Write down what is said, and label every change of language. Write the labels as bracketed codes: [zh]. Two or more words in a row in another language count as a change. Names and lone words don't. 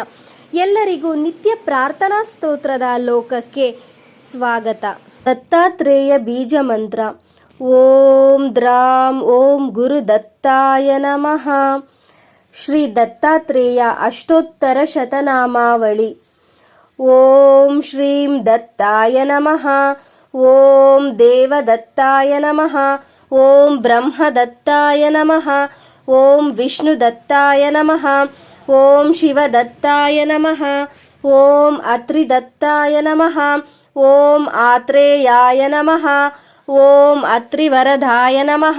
[kn] ಎಲ್ಲರಿಗೂ ನಿತ್ಯ ಪ್ರಾರ್ಥನಾ ಸ್ತೋತ್ರದ ಲೋಕಕ್ಕೆ ಸ್ವಾಗತ. [sa] ದತ್ತಾತ್ರೇಯ ಬೀಜ ಮಂತ್ರ. ಓಂ ದ್ರಾಂ ಓಂ ಗುರು ದತ್ತಾಯ ನಮಃ. ಶ್ರೀ ದತ್ತಾತ್ರೇಯ ಅಷ್ಟೋತ್ತರ ಶತನಾಮಾವಳಿ. ಓಂ ಶ್ರೀಂ ದತ್ತಾಯ ನಮಃ. ಓಂ ದೇವದತ್ತಾಯ ನಮಃ. ಓಂ ಬ್ರಹ್ಮದತ್ತಾಯ ನಮಃ. ಓಂ ವಿಷ್ಣುದತ್ತಾಯ ನಮಃ. ಓಂ ಶಿವದತ್ತಾಯ ನಮಃ. ಓಂ ಅತ್ರಿದತ್ತಾಯ ನಮಃ. ಓಂ ಆತ್ರೇಯಾಯ ನಮಃ. ಓಂ ಅತ್ರಿವರದಾಯ ನಮಃ.